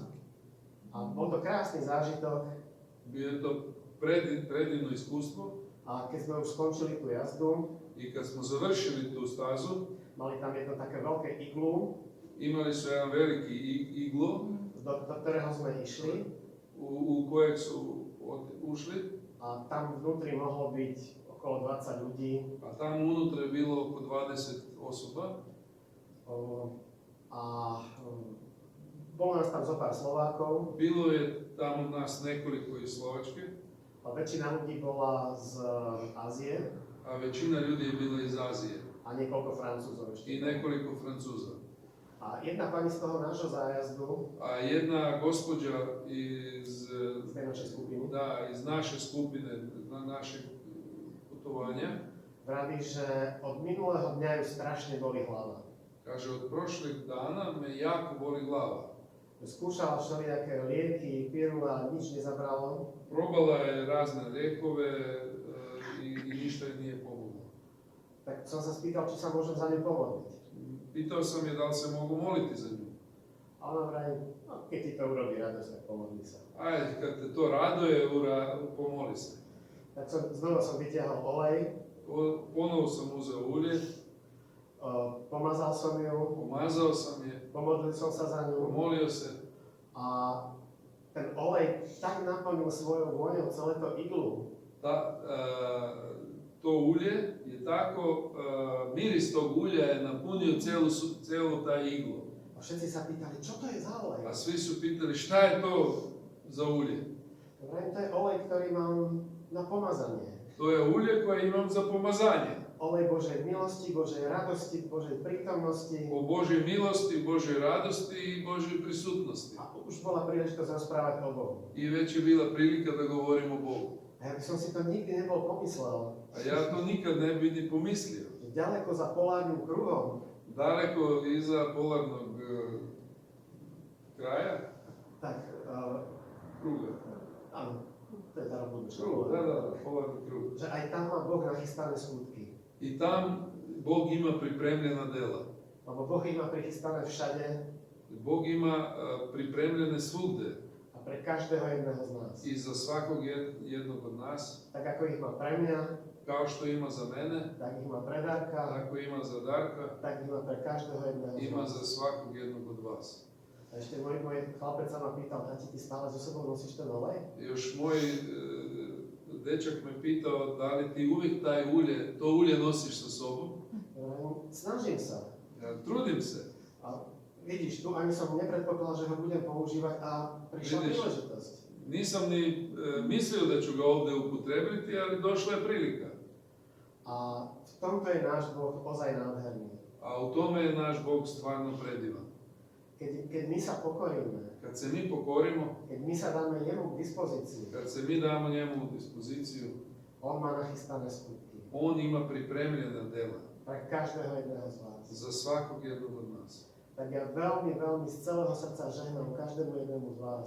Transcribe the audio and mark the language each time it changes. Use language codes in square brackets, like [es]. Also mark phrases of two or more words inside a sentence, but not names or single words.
[sk] A bol to krásny zážitok. [hr] Bio je to predivno iskustvo. [sk] A keď sme už skončili tú jazdu, [hr] I kad smo završili tu stazu, [sk] mali tam jedno také veľké iglu, [hr] imali su jedan veliki iglo [sk] do ktorého sme išli. [hr] u kojeg su ušli, [sk] A tam vnútri mohlo byť okolo 20 ľudí. [hr] a tamo unutra je bilo oko 20 osoba. [sk] Bolo nás tam zo pár Slovákov. [hr] Bilo je tamo nas nekoliko iz Slovačke, [sk] A väčšina ľudí bola z Ázie [hr] a većina ljudi je bila iz Azije [sk] a niekoľko Francúzov ešte. [hr] i nekoliko Francuza. [sk] A jedna pani z toho nášho zájazdu, [hr] A jedna gospođa iz, [sk] z tej našej skupiny, [hr] iz naše skupine, našeg putovanja, [sk] vraví, že od minulého dňa ju strašne boli hlava. [hr] kaže, od prošlih dana me jako boli glava. [sk] Skúšala všelijaké lieky, piru a nič nezabralo. [hr] Probala je razne lijekove i ništa jej nije pomoglo. [sk] Tak som sa spýtal, či sa môžem za ňu pomodliť. [hr] Pitao sam je da li se mogu moliti za nju. [sk] A ona vraví, no, keď ti to urobí radosť, tak pomodli sa. [hr] Ajde, kad te to raduje, pomoli se. [sk] Tak znova som vytiahol olej, [hr] Ponovo sam uzeo ulje, [sk] pomazal som ju, [hr] pomazao sam je, [sk] pomodlil som sa za ňu [hr] pomolio se. [sk] a ten olej tak naplnil svojou vôňou celé to iglu, [hr] To ulje je tako, miris tog ulja je napunio cijelu taj iglu. [sk] a všetci sa pýtali, čo to je za olej? [hr] A svi su pitali šta je to za ulje? [sk] Vrajím, to je olej, ktorý mám na pomazanie. [hr] To je ulje koje imam za pomazanje. [sk] Olej Božej milosti, Božej radosti, Božej prítomnosti. [hr] O Božoj milosti, Božoj radosti i Božoj prisutnosti. [sk] A už bola príležitosť rozprávať o Bohu. [hr] I već je bila prilika da govorim o Bogu. [sk] A ja by som si to nikdy nebol pomyslel. [hr] A ja to nikad ne bi ni pomislio. [sk] Že ďaleko za polárnym kruhom, [hr] Daleko iza polarnog kraja, [sk] tak, [hr] kruga. [sk] áno, to je tá budúčka. [hr] Polarni krug. [sk] Že aj tam má Boh nachystané skutky. [hr] I tam Bog ima pripremljena dela. [sk] Lebo Boh ich má prichystané všade [hr] Bog ima pripremljene svugde [sk] a pre každého jedného z nás. [hr] i za svakog jednog od nas. [sk] Tak ako ich má pre mňa, [hr] Kao što ima za mene, [sk] tak ich má pre Darka, [hr] tako ima za Darka, [sk] tak ich má pre každého jedného z [hr] ima [sk] nás. [hr] za svakog jednog od vas. [sk] A ešte môj chlapec sa ma pýtal, Tati, ty stále so sebou nosíš ten olej? [hr] Još moj dečak me pitao da li ti uvijek to ulje nosiš sa sobom. [sk] Snažím sa. [hr] Ja trudim se. [sk] A vidíš, tu ani som nepredpokladal, že ho budem používať a prišla [hr] Vidiš. [sk] príležitosť. [hr] Nisam ni mislio da ću ga ovdje upotrebiti, ali došla je prilika. [sk] A v tomto je náš Boh ozaj nádherný. [hr] A u tome je naš Bog stvarno predivan. [sk] Keď my sa pokoríme, [hr] Kad se mi pokorimo, [sk] keď my sa dáme jemu k dispozícii, [hr] kad se mi damo njemu dispoziciju, [sk] on má nachystané skutky [hr] on ima pripremljena dela [sk] pre každého jedného z vás. [hr] za svakog jednog od nas. [sk] Tak ja veľmi, veľmi z celého srdca žehnám každému jednému z vás,